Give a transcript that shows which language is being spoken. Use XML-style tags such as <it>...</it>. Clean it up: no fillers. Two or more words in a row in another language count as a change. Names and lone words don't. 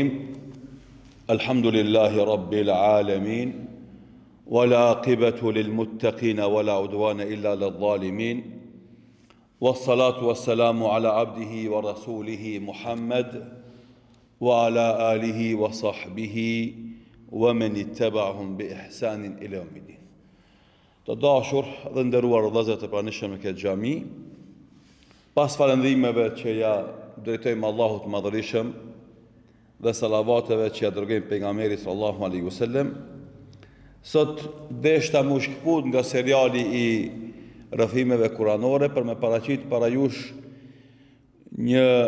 <ar>الحمد لله رب العالمين، ولا عاقبة للمتقين ولا عدوان إلا للظالمين، والصلاة والسلام على عبده ورسوله محمد وعلى آله وصحبه ومن اتبعهم بإحسان إلى يوم الدين.</ar> <sq>Të dashur dhe nderuar vëllezër të pranishëm në këtë xhami, pas falëndrimeve që ja drejtojmë Allahut të Madhërisëm dhe salavateve që ja dërgojmë pejgamberit</sq> <ar>صلى الله عليه وسلم,</ar> <sq>sot deshta më shkput nga seriali i rrëfimeve kuranore për me paraqit para jush një</sq>